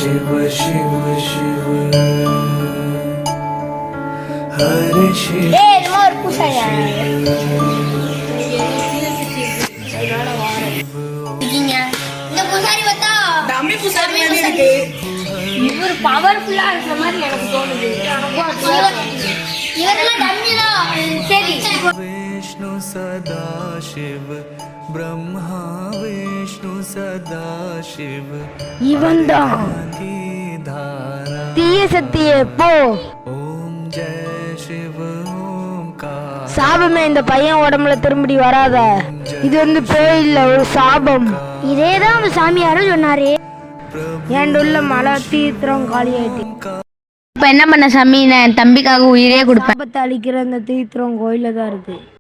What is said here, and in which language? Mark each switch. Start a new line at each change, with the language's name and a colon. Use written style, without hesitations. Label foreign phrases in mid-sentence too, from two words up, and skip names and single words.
Tamil: ஒரு பூசாரியா? இந்த பூசாரி பார்த்தா டம்மி பூசாரி இருக்கு. இவர் பவர்ஃபுல்லா இருக்கிற மாதிரி எனக்கு தோணுது. இவரெல்லாம் டம்மி தான். சரி
Sanskrit: विष्णु सदा शिव ब्रह्मा विष्णु सदा शिव
Tamil: இவன் தான்
Sanskrit: धारा
Tamil: தீய சக்தியே. போ.
Sanskrit: ओम जय शिव ओमकार
Tamil: சாபமே, இந்த பையன் உடம்புல திரும்பி வராத. இது வந்து பேய் இல்ல, ஒரு சாபம். இதேதான் அந்த சாமியாரும் சொன்னாரு. என் உள்ள மழை தீர்த்தம் காலி ஆயிட்டு. இப்ப என்ன பண்ண சாமி? நான் என் தம்பிக்காக உயிரே கொடுப்பேன். சாபத்தை அழிக்கிற அந்த தீர்த்தம் கோயில தான் இருக்கு.